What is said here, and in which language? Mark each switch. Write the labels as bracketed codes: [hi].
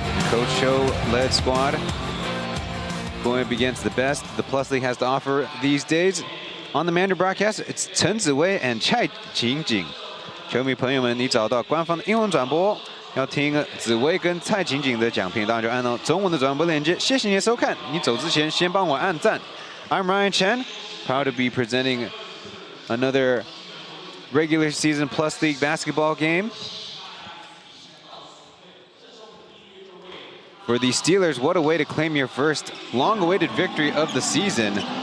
[en] Coach Cho-led squad going up against the best the Plus League has to offer these days. On the Mandarin broadcast, it's Chen Ziwei and Chai Qingjing. [zh] 球迷朋友们，你找到官方的英文转播，要听紫薇跟蔡景景的讲评，当然就按照中文的转播链接。谢谢你的收看，你走之前先帮我按赞。 [en] I'm Ryan Chen, proud to be presenting another regular season Plus League basketball game. For the Steelers, what a way to claim your first long-awaited victory of the season.